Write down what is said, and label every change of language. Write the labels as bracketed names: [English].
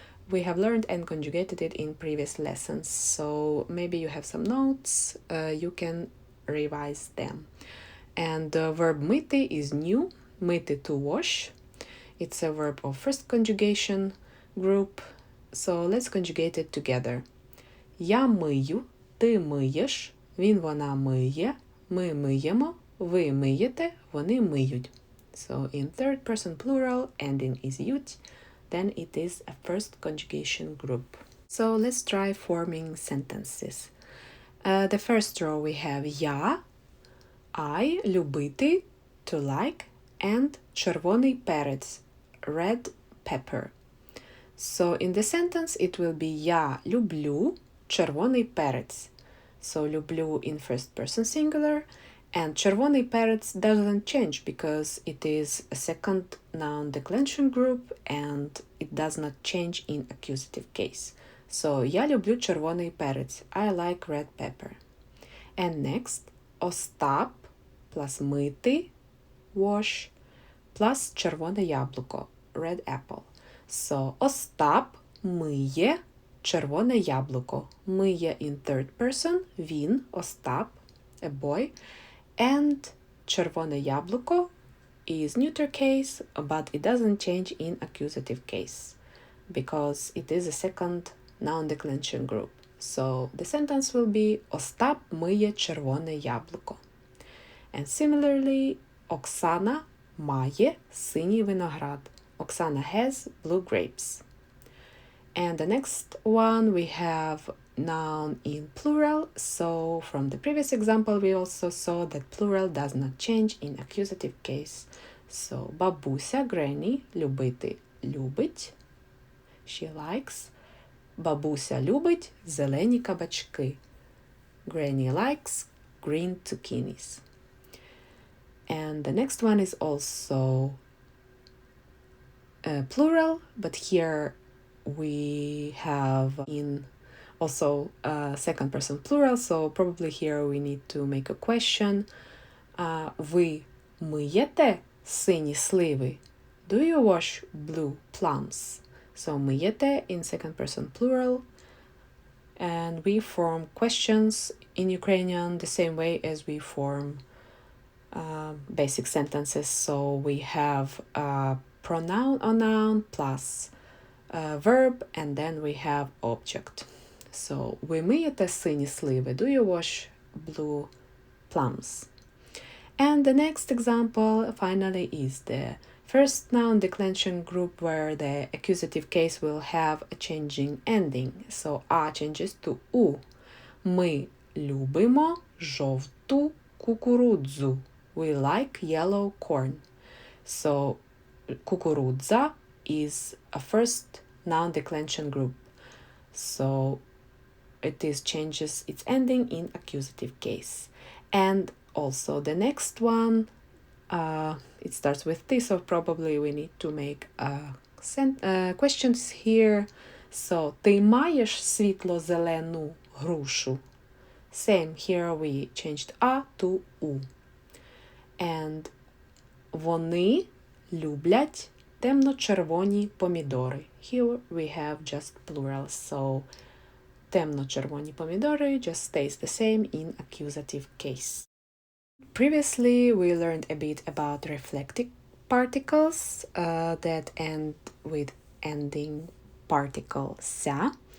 [English] We have learned and conjugated it in previous lessons, so maybe you have some notes, you can revise them. And the verb мити is new, мити, to wash. It's a verb of first conjugation group, so let's conjugate it together. [Ukrainian] Я мию, ти миєш, він, вона миє, ми миємо, ви миєте, вони миють. [English] So in third person plural, ending is ють, then it is a first conjugation group. So let's try forming sentences. The first row we have я, I, любити, to like, and [Ukrainian] червоний перець, [English] red pepper. So in the sentence it will be [Ukrainian] я люблю червоний перець. [English] So люблю in first person singular, and [Ukrainian] червоний перець [English] doesn't change because it is a second noun declension group and it does not change in accusative case. [Ukrainian] So я люблю червоний перець. [English] I like red pepper. And next, Остап plus мити, wash, plus [Ukrainian] червоне яблуко, [English] red apple. So Остап [Ukrainian] миє червоне яблуко. [English] Миє in third person, він, Остап, a boy, and [Ukrainian] червоне яблуко [English] is neuter case, but it doesn't change in accusative case because it is a second noun declension group. So the sentence will be [Ukrainian] Остап миє червоне яблуко. [English] And similarly, [Ukrainian] Оксана має синій виноград. [English] Oksana has blue grapes. And the next one we have noun in plural. So from the previous example we also saw that plural does not change in accusative case. So бабуся, granny, любити, любить. She likes. [Ukrainian] Бабуся любить зелені кабачки. [English] Granny likes green zucchinis. And the next one is also plural, but here we have in also second person plural, so probably here we need to make a question. [Ukrainian] Ви миєте сині сливи? [English] Do you wash blue plums? So миєте in second person plural, and we form questions in Ukrainian the same way as we form basic sentences. So we have pronoun or noun plus verb, and then we have object. [Ukrainian] So ви миєте сині сливи? [English] Do you wash blue plums? And the next example finally is the first noun declension group where the accusative case will have a changing ending. So a changes to u. [Ukrainian] Ми любимо жовту кукурудзу. [English] We like yellow corn. So кукурудза is a first noun declension group. So it is changes its ending in accusative case. And also the next one, it starts with T, so probably we need to make questions here. [Ukrainian] So ти маєш світло-зелену грушу? [English] Same, here we changed a to u. [Ukrainian] And вони люблять темно-червоні помідори. [English] Here we have just plural, so [Ukrainian] темно-червоні помідори [English] just stays the same in accusative case. Previously, we learned a bit about reflective particles that end with ending particle ся.